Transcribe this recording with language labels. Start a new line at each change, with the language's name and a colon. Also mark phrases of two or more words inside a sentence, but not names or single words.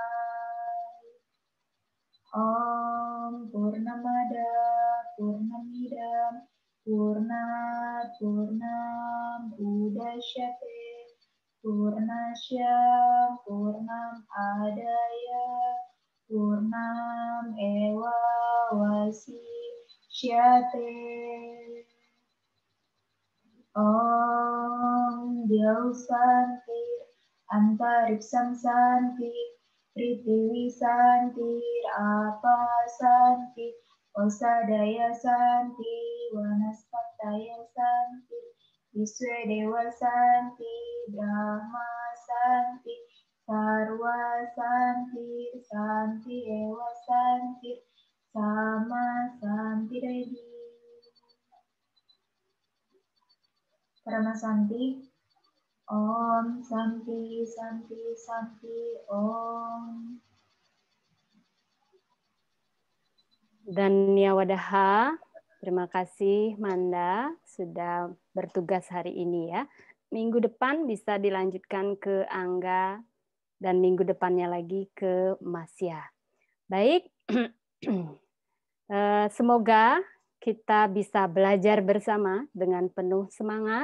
Sanskrit: Om Purnamada Purnamidam Purnat Purnam Udashyate Purnasya Purnam Adaya Purnam Ewa Wasishyate. Om Dyau Santir Antariksham Santir Prithvi Santir Apa Santir Osadaya Santir Vanaspataya Santir Viswedewa Santir Brahma Santir Sarva Santir Santi Ewa Santir Sama Santiredi. Parama Santi. Om Santi Santi Santi Om. Dhanyawadaha.
Indonesian: Terima kasih Manda sudah bertugas hari ini ya. Minggu depan bisa dilanjutkan ke Angga dan minggu depannya lagi ke Masya. Baik, semoga kita bisa belajar bersama dengan penuh semangat.